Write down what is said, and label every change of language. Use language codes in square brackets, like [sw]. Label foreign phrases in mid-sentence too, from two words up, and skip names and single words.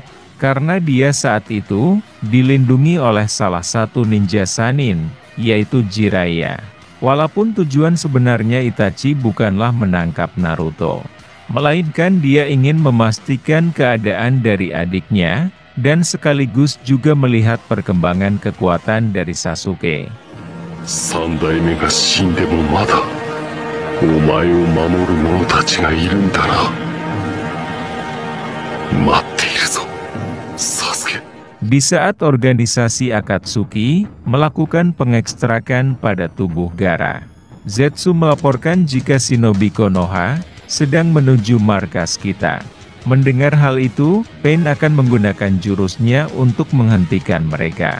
[id] Karena dia saat itu dilindungi oleh salah satu ninja Sannin, yaitu Jiraiya. Walaupun tujuan sebenarnya Itachi bukanlah menangkap Naruto, melainkan dia ingin memastikan keadaan dari adiknya, dan sekaligus juga melihat perkembangan kekuatan dari Sasuke. [ja] 三代目が死んでもまだお前を守る者たちがいるんだな。待っているぞ、サスケ。 [id] Di saat organisasi Akatsuki melakukan pengekstrakan pada tubuh Gaara, Zetsu melaporkan jika Shinobi Konoha sedang menuju markas kita. Mendengar hal itu, Pain akan menggunakan jurusnya untuk menghentikan mereka.